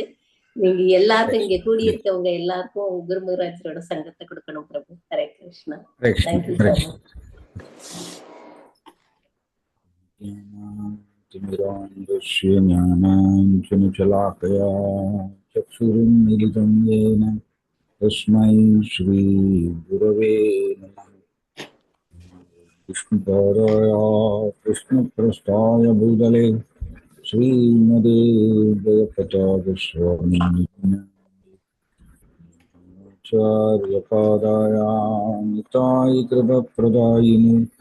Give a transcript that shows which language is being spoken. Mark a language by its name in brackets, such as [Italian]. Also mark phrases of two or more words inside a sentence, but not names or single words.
[Tamil] நீங்க எல்லாருக்கும் இங்க கூடியிருக்கவங்க எல்லாருக்கும் குருமகராஜரோட சங்கத்தை கொடுக்கணும் பிரபு. [Sanskrit] हरे कृष्णा. [English] thank you so மச். [Sanskrit] चक्षुरुन्मीलितं येन तस्मै श्री गुरवे नमः. विष्णुपादाय कृष्णप्रस्थाय भूतले श्रीमते जयपताकस्वामिचार्यपादाय निताय कृपप्रदायिनि